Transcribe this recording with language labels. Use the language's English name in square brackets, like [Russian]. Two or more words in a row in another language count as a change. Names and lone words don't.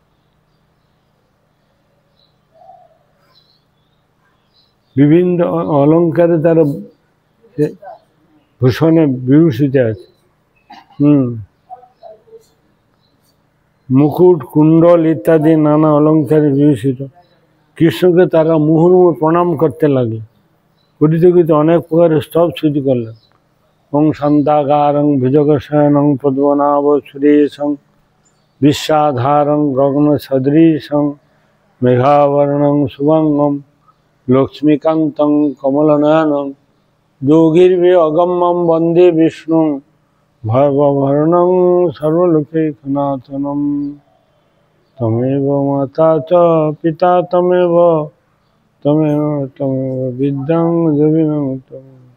[Bangla] বিভিন্ন অলঙ্কারে তারা ভূষণে বিভূষিত আছে। মুকুট কুণ্ডল ইত্যাদি নানা অলঙ্কারে বিভূষিত। কৃষ্ণকে তারা মুহুর্মুহু প্রণাম করতে লাগলো। করিতে করিতে অনেক প্রকারের স্তব স্তুতি করলেন। [Sanskrit] ওং শান্তাকারং ভুজগশয়নং পদ্মনাভ সুরেশং বিশ্বাধারং গগন সদৃশং মেঘাবর্ণং শুভঙ্গম লক্ষ্মীকান্তং কমলনয়নং যোগীর্ভি অগম্যম বন্দে বিষ্ণু ভবভরণং সর্বলোকৈকনাথনম তমেব মাতা চ পিতা তমেব তমেব তমেব বিদ্যাং দেবিনং তমেব।